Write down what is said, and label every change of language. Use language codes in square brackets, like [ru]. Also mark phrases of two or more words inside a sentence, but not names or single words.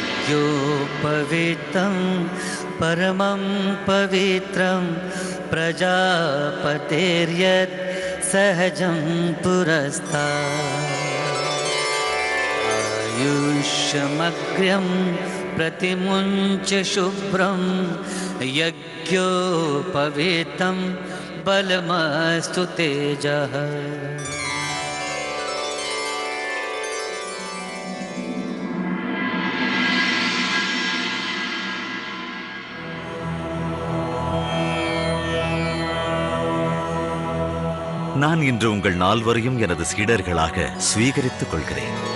[sa] यज्ञोपवीतं परमं पवित्रं प्रजापतेर्यत् सहजं पुरस्तात् आयुष्यमग्र्यं प्रतिमुञ्च शुभ्रं यज्ञोपवीतं बलमस्तु तेजः। [ta] நான் இன்று உங்கள் நால்வரையும் எனது சீடர்களாக ஸ்வீகரித்துக் கொள்கிறேன்.